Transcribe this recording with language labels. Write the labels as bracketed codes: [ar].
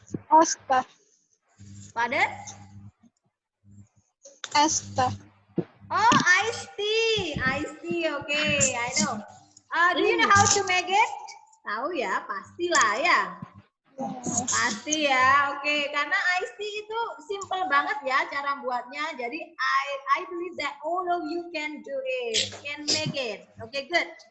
[en] Asta. Pardon? Asta. Oh, iced tea. Iced tea, okay, I know. Do you know how to make it? [id] Tahu ya, pastilah ya. Pasti ya, oke. Karena iced tea itu simple banget ya cara buatnya. Jadi [en] I believe that all of you can do it, can make it. Okay, good.